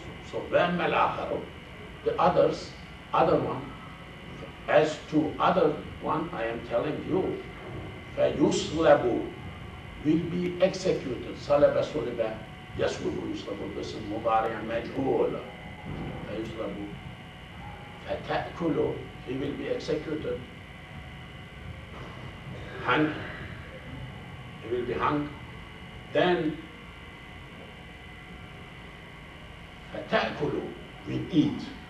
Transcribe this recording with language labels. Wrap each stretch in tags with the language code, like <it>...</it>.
<en>So when the other one, as to other one, I am telling you, فَيُسْلَبُ will be executed.</en> <ar>صَلَبَ صُلِبَ يَسْلُبُ يُسْلَبُ باسم مضارع مجهول. فَيُسْلَبُ فَتَأْكُلُ</ar> <en>he will be executed. Hung. He will be hung. Then فَتَأْكُلُ we eat.</en>